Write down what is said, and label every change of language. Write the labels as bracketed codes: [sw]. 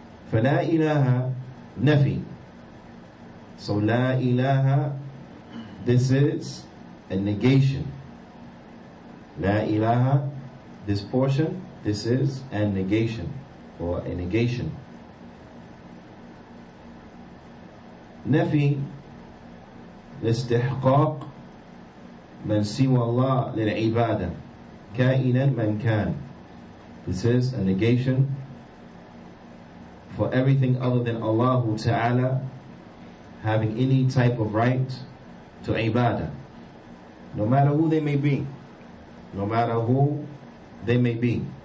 [ar] فلا إله نفي. [en] So la ilaha, this is a negation. La ilaha, this portion, this is a negation or a negation. [ar] نفي لاستحقاق من سوى الله للعبادة كائنا من كان. [en] This is a negation for everything other than Allah Ta'ala having any type of right to ibadah, no matter who they may be. No matter who they may be.